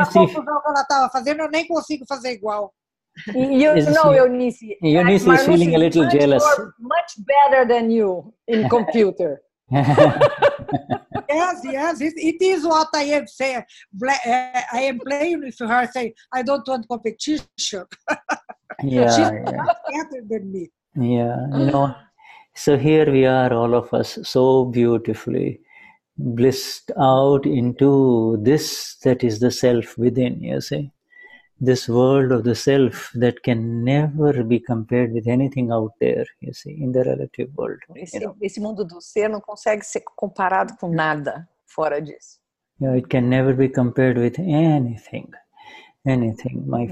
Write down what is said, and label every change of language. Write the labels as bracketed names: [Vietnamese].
[Portuguese] A confusão que ela estava fazendo, eu nem consigo fazer igual. [English] Eunice is feeling a little jealous. Much better than you in computer. Yes, it is what I am saying. I am playing with her, saying, I don't want competition. She's better than me. Yeah, so here we are, all of us, so beautifully blissed out into this that is the self within, you see. This world of the self that can never be compared with anything out there, you see, in the relative world. [Portuguese] Esse mundo do ser não consegue ser comparado com nada fora disso. [English] Yeah, it can never be compared with anything, my friends.